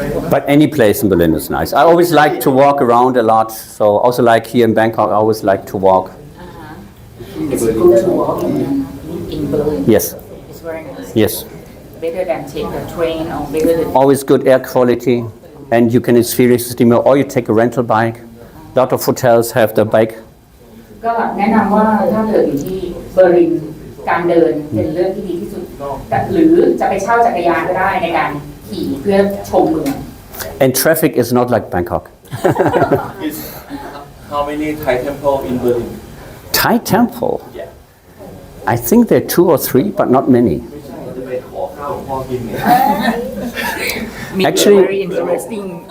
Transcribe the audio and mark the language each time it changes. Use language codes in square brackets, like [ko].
[en] But any place in Berlin is nice. I always like to walk around a lot, so also like here in Bangkok, I always like to walk. It's good to walk in Berlin Yes, It's very nice yes. better than take a train or better than Always good air quality, and you can experience the steamer, or you take a rental bike. A lot of hotels have the bike. [th] ก็แนะนำว่าถ้าเกิดอยู่ที่เบอร์ลินการเดินเป็นเรื่องที่ดีที่สุดหรือจะไปเช่าจักรยานก็ได้ในการขี่เพื่อชมเมือง [en] And traffic is not like Bangkok. is how many Thai temple in Berlin Thai temple? Yeah. I think there are 2 or 3, but not many. [th] จะไปขอข้าวพ่อกินเนี่ย [en] Actually- very interesting